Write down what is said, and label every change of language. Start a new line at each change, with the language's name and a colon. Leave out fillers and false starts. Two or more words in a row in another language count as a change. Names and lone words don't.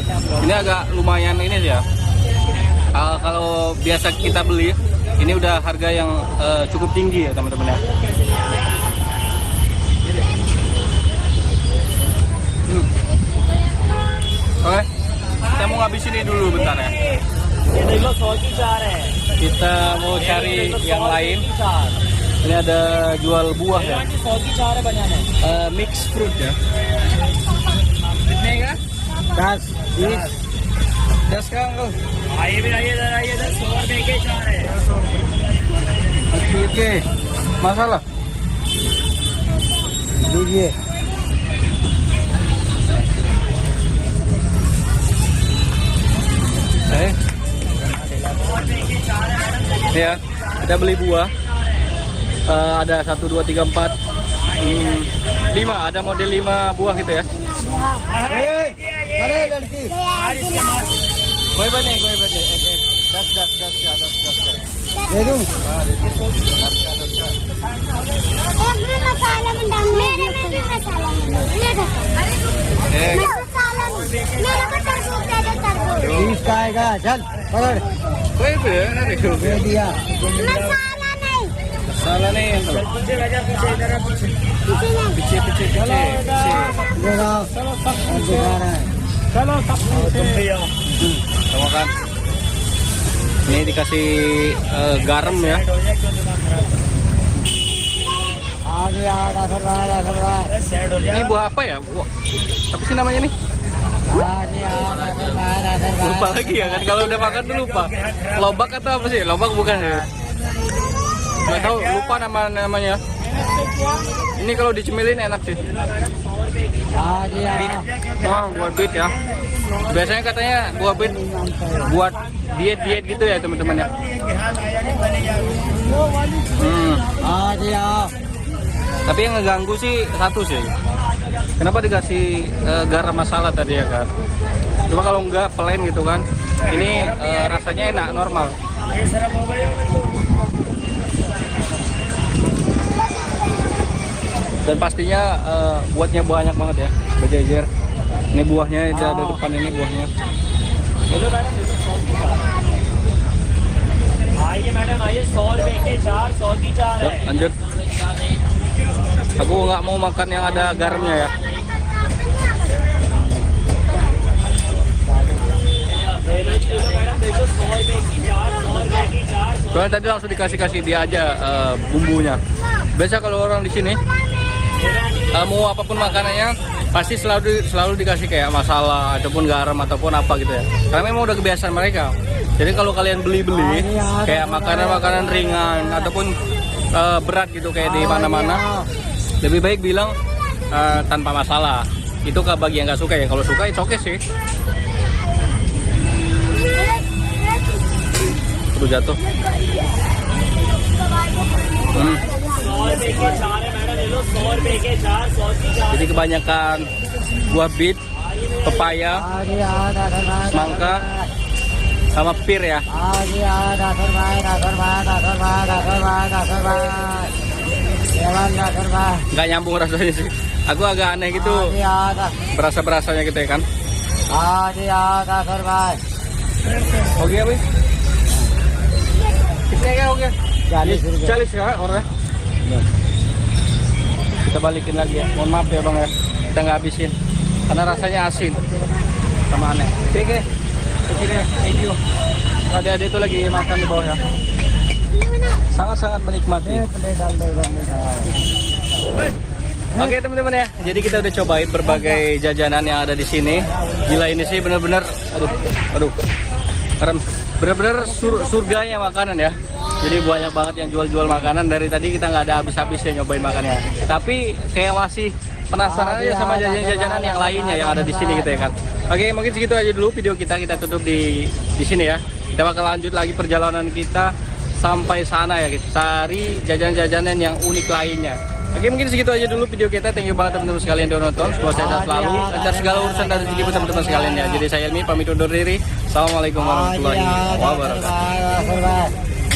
Indonesian: Ini agak lumayan ini sih ya. Kalau biasa kita beli, ini udah harga yang cukup tinggi ya teman-teman ya. Oke, kita mau ngabisin ini dulu bentar ya.
Hindi: ये देख लो 100 की 4 है
Indonesian: Kita mau cari yang lain. Ini ada jual buah ya.
Hindi: 100 की 4 है बनाना
English: Mix fruit
Indonesian: ya. Ini kan? 10, 20. 10 sekarang kau.
Hindi: आइए भी आइए इधर 100 रुपए के 4 है
Indonesian: Oke. Masalah.
Hindi: लीजिए
Indonesian: Ya, kita beli buah. Ada 1, 2, 3, 4, 5. Ada model 5 buah gitu ya.
Hindi: अरे लड़की Koy bane. Das. दे दूं एक में मसाला में डाल मेरे में भी मसाला में डाल ये देखो मसाला मेरे को तरबूज दे दो तरबूज 20 का आएगा चल पकड़ Koy ba? Ano दे दिया मसाला नहीं Salah na yan. पीछे रह जा पीछे इधर पीछे किसी ने Piche. दे रहा अब दिखा रहा है चलो सब तुम भी आओ
Indonesian: Sama kan. Ini dikasih garam ya.
Hindi: आगे आ रहा है सेट हो
Indonesian: Ini
Hindi: जा
Indonesian: buah apa ya? Buah. Apa sih namanya nih?
Hindi: आगे आ रहा
Indonesian: Lupa lagi ya kan, kalau udah makan tuh lupa. Lobak atau apa sih? Lobak bukan ya? Nggak tahu, lupa namanya. Ini kalau dicemilin enak sih.
Hindi: आगे आ
Indonesian: Oh, buat bit ya. Biasanya katanya buah bit buat diet gitu ya teman-teman ya.
Hindi: आगे आओ
Indonesian: Tapi yang ngeganggu sih satu sih. Kenapa dikasih garam masala tadi ya kan? Cuma kalau enggak plain gitu kan. Ini rasanya enak, normal. Dan pastinya buatnya banyak banget ya, berjejer. Ini buahnya ada depan ini buahnya.
Hindi: आइए मैडम आइए 100 रुपए के 4 100 की 4
Indonesian: Yuk,
Hindi: है
Indonesian: lanjut. Aku nggak mau makan yang ada garamnya ya.
Hindi: मैडम देखो 100 रुपए की 4 100 रुपए की 4
Indonesian: Soalnya tadi langsung dikasih dia aja bumbunya. Biasa kalau orang di sini mau apapun makanannya pasti selalu dikasih kayak masala ataupun garam ataupun apa gitu ya. Karena memang udah kebiasaan mereka. Jadi kalau kalian beli kayak makanan-makanan ringan ataupun berat gitu kayak di mana-mana, lebih baik bilang tanpa masalah. Itu ke bagi yang nggak suka ya. Kalau suka itu oke sih. Tuh jatuh.
Hindi: 100 रुपए के 4 है मैडम ले लो 100 रुपए के 4 100 की 4
Indonesian: Jadi kebanyakan buah bit, pepaya,
Hindi: आगे आ रहा है
Indonesian: semangka, sama pir ya.
Hindi: आगे आ रहा है
Indonesian: Nggak nyambung rasanya sih. Aku agak aneh gitu,
Hindi: आगे आ रहा
Indonesian: berasa-berasanya gitu ya kan.
Hindi: आगे आ रहा है
Indonesian: Oke apa? Kitanya kayak oke.
Hindi: 40 रुपए
Indonesian: 40 ya orangnya. Kita balikin lagi ya. Mohon maaf ya bang ya. Kita nggak habisin karena rasanya asin sama aneh. Oke. Oke,
English: thank you.
Indonesian: Adik-adik itu lagi makan di bawah ya. Sangat-sangat menikmati. Oke teman-teman ya, jadi kita udah cobain berbagai jajanan yang ada di sini. Gila ini sih bener-bener, aduh, bener-bener surganya makanan ya. Jadi banyak banget yang jual-jual makanan, dari tadi kita nggak ada habis-habisnya nyobain makannya. Tapi kayak masih penasaran aja sama jajanan-jajanan yang lainnya yang ada di sini gitu ya kan. Oke, mungkin segitu aja dulu video kita tutup di sini ya. Kita bakal lanjut lagi perjalanan kita sampai sana ya, kita cari jajanan-jajanan yang unik lainnya. Oke, mungkin segitu aja dulu video kita.
English: Thank you
Indonesian: banget teman-teman sekalian yang udah nonton. Semoga sehat selalu, lancar segala urusan dari rezeki teman-teman sekalian ya. Jadi saya Elmi pamit undur diri.
Arabic: السلام عليكم ورحمة الله وبركاته.